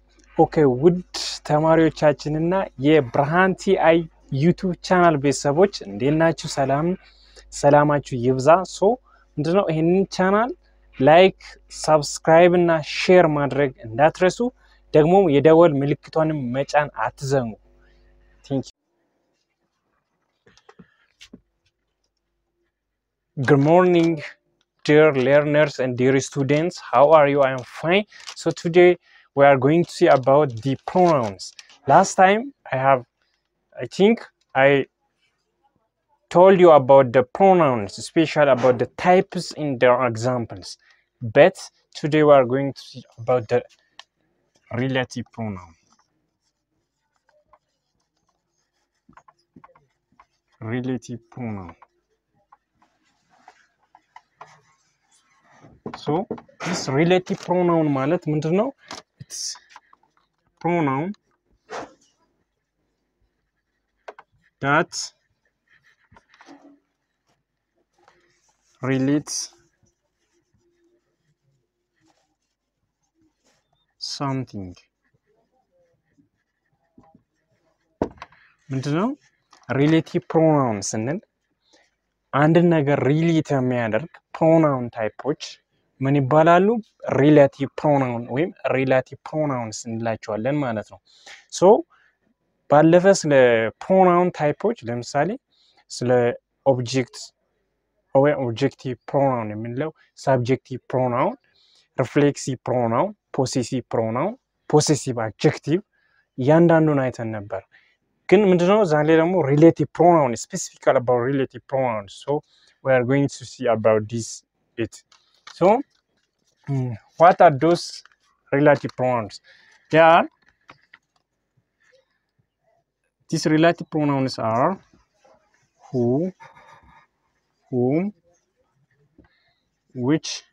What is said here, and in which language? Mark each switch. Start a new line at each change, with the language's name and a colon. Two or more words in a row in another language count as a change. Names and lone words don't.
Amharic: Okay, ውድ ተማሪዎቻችንና የብርሃን ቲአይ ዩቲዩብ ቻናል ቤተሰቦች እንዴት ናችሁ? ሰላማችሁ ይብዛ። ምንድነው ይሄንን ቻናል ላይክ፣ ሰብስክራይብ እና ሼር ማድረግ እንዳትረሱ። ደግሞ የደወል ምልክቷንም መጫን አትዘንጉ።
English: Thank you. Good morning, dear learners and dear students. How are you? I am fine. So today we are going to see about the pronouns. Last time I think I told you about the pronouns, especially about the types in their examples. But today we are going to see about the relative pronoun. Relative pronoun. So this relative pronoun
Amharic: ማለት ምንድነው?
English: It's pronoun that relates something.
Amharic: ምንድነው?
English: relative pronoun
Amharic: ስንል አንድ ነገር ሪሌት የሚያደርግ pronoun ታይፖች ምን ይባላሉ?
English: relative pronoun
Amharic: ወይም
English: relative pronouns
Amharic: እንላቸዋለን ማለት ነው። ሶ ባለፈ ስለ pronoun ታይፖች ለምሳሌ ስለ
English: objective pronoun
Amharic: የምንለው
English: subjective pronoun, reflexive pronoun, possessive pronoun, possessive adjective
Amharic: ያንዳንዱን አይተን ነበር። ግን ምንድነው ዛሬ ደግሞ
English: relative pronoun, specific about relative pronouns. So we are going to see about this So what are those relative pronouns? These relative pronouns are who, whom, which,